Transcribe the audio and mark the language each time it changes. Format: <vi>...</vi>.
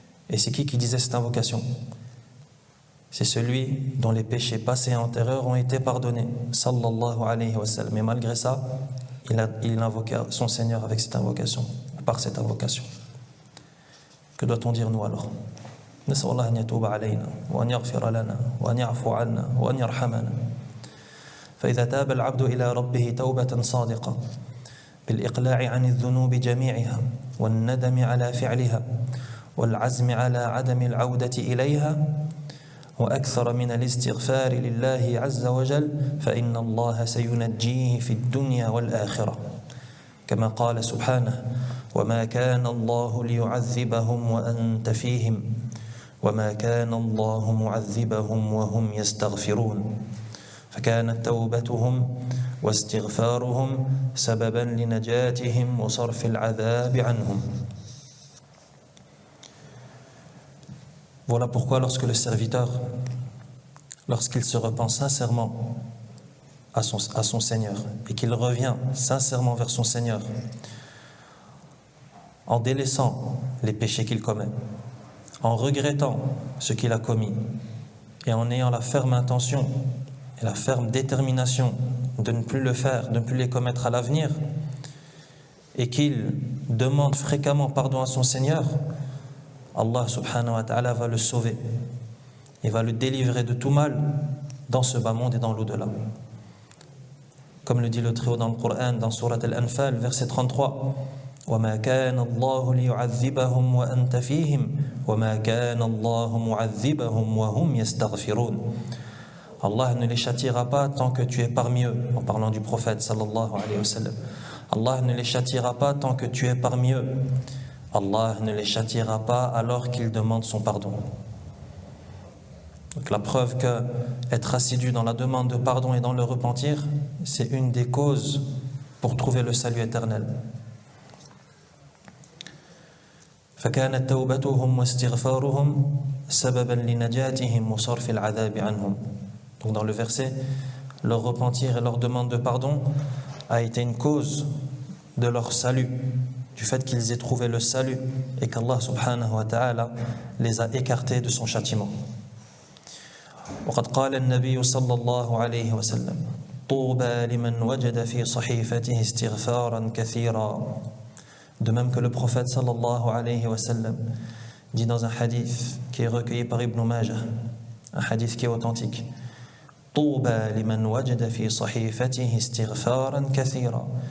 <fr>Et c'est qui disait cette invocation? C'est celui dont les péchés passés et antérieurs ont été pardonnés, sallallahu alayhi wa sallam. Et malgré ça, il invoquait son Seigneur avec cette invocation, par cette invocation. Que doit-on dire nous alors?</fr> <ar>نسأل الله أن يتوب علينا وأن يغفر لنا وأن يعفو عنا وأن يرحمنا. فإذا تاب العبد إلى ربه توبة صادقة بالإقلاع عن الذنوب جميعها والندم على فعلها والعزم على عدم العودة إليها وأكثر من الاستغفار لله عز وجل فإن الله سينجيه في الدنيا والآخرة كما قال سبحانه وما كان الله ليعذبهم وأنت فيهم وما كان الله معذبهم وهم يستغفرون فكانت توبتهم واستغفارهم سببا لنجاتهم وصرف العذاب عنهم.</ar> <fr>Voilà pourquoi lorsque le serviteur, lorsqu'il se repent sincèrement à son Seigneur et qu'il revient sincèrement vers son Seigneur en délaissant les péchés qu'il commet, en regrettant ce qu'il a commis et en ayant la ferme intention et la ferme détermination de ne plus le faire, de ne plus les commettre à l'avenir, et qu'il demande fréquemment pardon à son Seigneur, Allah subhanahu wa ta'ala va le sauver. Il va le délivrer de tout mal dans ce bas monde et dans l'au-delà. Comme le dit le Très-Haut dans le Coran, dans Surat Al-Anfal, verset 33,</fr> <ar>وَمَا كَانَ اللَّهُ لِيُعَذِّبَهُمْ وَأَنْتَ فِيهِمْ وما كان الله معذبهم وهم يستغفرون.</ar> <fr>Allah ne les châtiera pas tant que tu es parmi eux, en parlant du prophète sallallahu alayhi wa sallam. Allah ne les châtiera pas tant que tu es parmi eux. Allah ne les châtiera pas alors qu'ils demandent son pardon. Donc la preuve que être assidu dans la demande de pardon et dans le repentir, c'est une des causes pour trouver le salut éternel.</fr> <ar>فكانت توبتهم واستغفارهم سببا لنجاتهم وصرف العذاب عنهم.</ar> <fr>Donc dans le verset, leur repentir et leur demande de pardon a été une cause de leur salut, du fait qu'ils aient trouvé le salut et qu'Allah subhanahu wa ta'ala les a écartés de son châtiment.</fr> <ar>وقد قال النبي صلى الله عليه وسلم طوبى لمن وجد في صحيفته استغفارا كثيرا.</ar> <fr>De même que le prophète sallallahu alayhi wa sallam dit dans un hadith qui est recueilli par Ibn Majah, un hadith qui est authentique,</fr> <ar>طوبى لمن وجد في صحيفته استغفارا كثيرا.</ar>